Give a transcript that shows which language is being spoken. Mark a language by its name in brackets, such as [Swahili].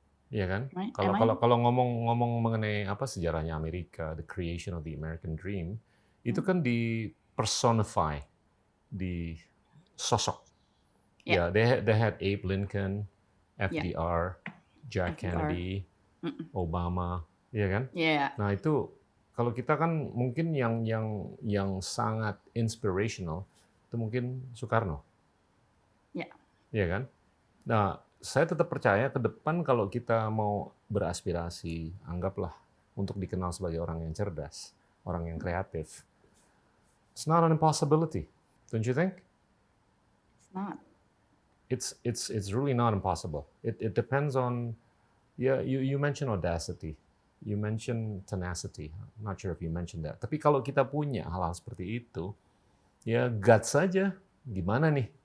[Indonesian] Iya kan? Kalau ngomong mengenai apa sejarahnya Amerika, [English] the creation of the American Dream, [Indonesian] itu kan di personify di sosok. [English] Ya, they had Abe Lincoln, FDR, Jack Kennedy, Obama, iya kan? [Indonesian] Nah itu kalau kita kan mungkin yang sangat inspirational itu mungkin Soekarno. Iya kan? Nah, saya tetap percaya ke depan kalau kita mau beraspirasi, anggaplah untuk dikenal sebagai orang yang cerdas, orang yang kreatif. [English] It's not an impossibility, don't you think? It's not. It's really not impossible. It depends on, you mentioned audacity. You mention tenacity. I'm not sure if you mentioned that. [Indonesian] Tapi kalau kita punya hal-hal seperti itu, ya guts saja. Gimana nih?